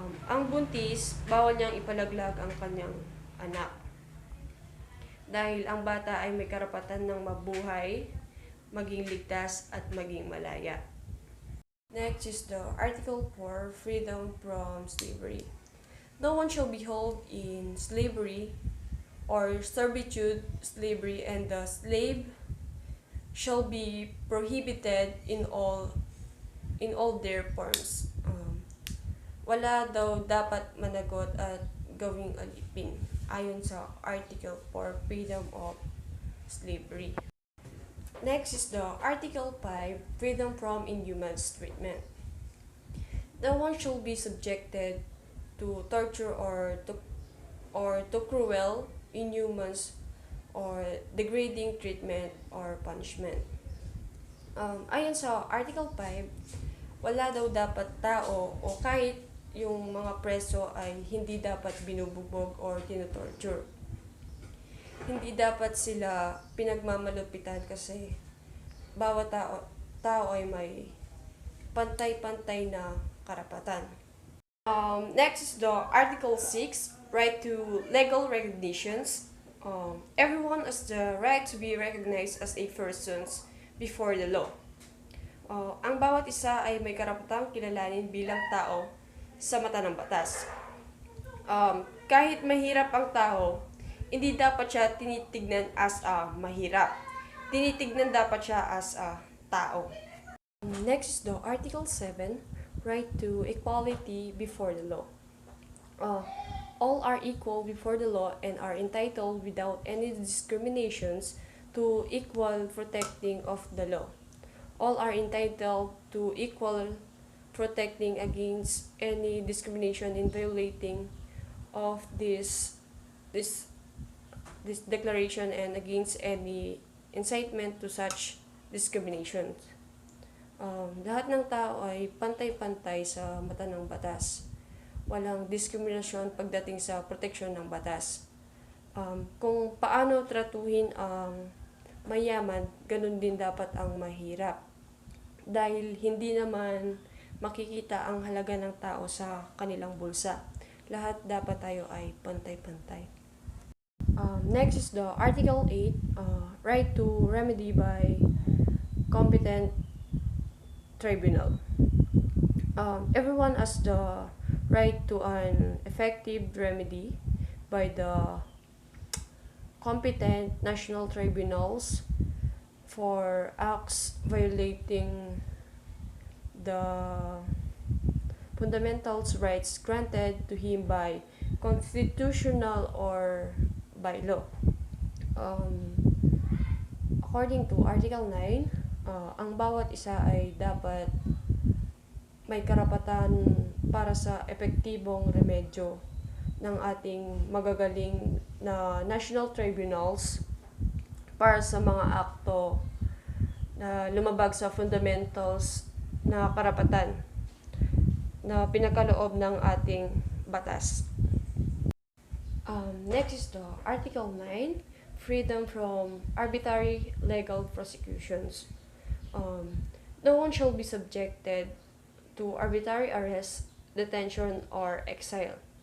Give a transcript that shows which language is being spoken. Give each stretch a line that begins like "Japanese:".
Filipino: Ang buntis, bawal niyang ipalaglag ang kanyang anak. Dahil ang bata ay may karapatan ng mabuhay, maging ligtas at maging malaya.
English: Next is the Article 4, Freedom from Slavery. No one shall be held in slavery or servitude slavery, and the slave shall be prohibited in all their forms.
Filipino: Wala daw dapat managot at gawing alipin, ayon sa Article 4, Freedom of Slavery.
English: Next is the Article 5, Freedom from Inhuman Treatment. No one shall be subjected to torture or to cruel, inhuman, or degrading treatment or punishment.
Filipino: Ayon sa Article 5, wala daw dapat tao o kahit yung mga preso ay hindi dapat binubugbog or tinutorture. Hindi dapat sila pinagmamalupitan kasi bawat tao ay may pantay-pantay na karapatan.
English: Next is the Article 6, Right to Legal Recognitions. Everyone has the right to be recognized as a person before the law.
Filipino: Ang bawat isa ay may karapatang kilalanin bilang tao sa mata ng batas. Kahit mahirap ang tao, hindi dapat siya tinitignan as a mahirap. Tinitignan dapat siya as a tao.
English: Next is the Article 7, right to equality before the law. All are equal before the law and are entitled without any discriminations to equal protecting of the law. All are entitled to equal protecting against any discrimination in violating of this declaration and against any incitement to such discrimination.
Filipino: Lahat ng tao ay pantay-pantay sa mata ng batas. Walang diskriminasyon pagdating sa proteksyon ng batas. Kung paano tratuhin ang mayaman, ganun din dapat ang mahirap. Dahil hindi naman makikita ang halaga ng tao sa kanilang bulsa. Lahat dapat tayo ay pantay-pantay.
English: Next is the Article 8, right to remedy by competent tribunal. Everyone has the right to an effective remedy by the competent national tribunals for acts violating the fundamental rights granted to him by constitutional or by law. According to
Filipino: Article 9, ang bawat isa ay dapat may karapatan para sa epektibong remedyo ng ating magagaling na national tribunals para sa mga akto na lumabag sa fundamentals na karapatan na pinakaloob ng ating batas.
English: Next is the Article 9, freedom from arbitrary legal prosecutions. No one shall be subjected to arbitrary arrest, detention, or exile.